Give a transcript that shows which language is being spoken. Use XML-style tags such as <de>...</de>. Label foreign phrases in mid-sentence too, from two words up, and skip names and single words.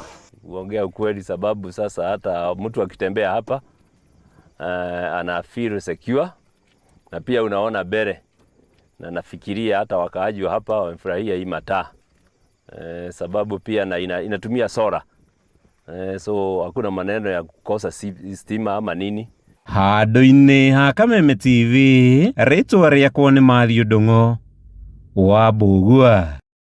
<sw>Uongea ukweli, sababu sasa hata mtu akitembea hapa ana</sw> <en>feel secure,</en> <sw>na pia unaona mbele, na nafikiria hata wakaaji wa hapa wamefurahia hii mataa, sababu pia na inatumia solar, so hakuna maneno ya kukosa stima ama nini.</sw> <ki>Handũ-inĩ ha Kameme TV, rĩtwa rĩakwa nĩ Mathiũ Ndung'u wa Mbugua.</ki>